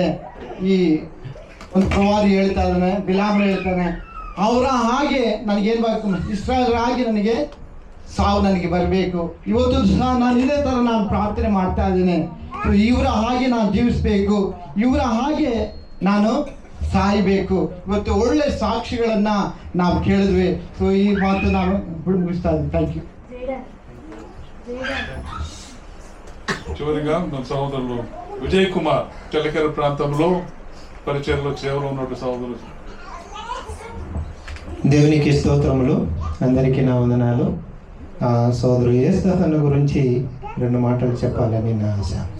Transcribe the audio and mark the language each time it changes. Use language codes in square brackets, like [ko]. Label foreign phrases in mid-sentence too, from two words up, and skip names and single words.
[kn] ಈ ಒಂದು ಪ್ರವಾದಿ ಹೇಳ್ತಾ ಇದ್ದಾನೆ, ಬಿಲಾಮ್ ಹೇಳ್ತಾನೆ, ಅವರ ಹಾಗೆ ನನಗೇನು ಬೇಕು, ಇಸ್ರಾಯೇಲ್ ಹಾಗೆ ನನಗೆ ಸಾವು ನನಗೆ ಬರಬೇಕು. ಇವತ್ತು ಸಹ ನಾನು ಇದೇ ಥರ ನಾನು ಪ್ರಾರ್ಥನೆ ಮಾಡ್ತಾ ಇದ್ದೀನಿ. ಸೊ ಇವರ ಹಾಗೆ ನಾನು ಜೀವಿಸಬೇಕು, ಇವರ ಹಾಗೆ ನಾನು ಸಾಯಬೇಕು. ಇವತ್ತು ಒಳ್ಳೆ ಸಾಕ್ಷಿಗಳನ್ನು ನಾವು ಕೇಳಿದ್ವಿ. ಸೊ ಈ ಮಾತು ನಾನು ಮುಗಿಸ್ತಾ ಇದ್ದೀನಿ. [en] thank you. [te] చివరిగా మన సహోదరులు విజయ్ కుమార్ చలికర ప్రాంతంలో పరిచయంలో సేవలో ఉన్న సహోదరులు. దేవునికి స్తోత్రములు. అందరికీ నా వందనాలు. సోదరు యేసన్న గురించి 2 మాటలు చెప్పాలని నా ఆశ.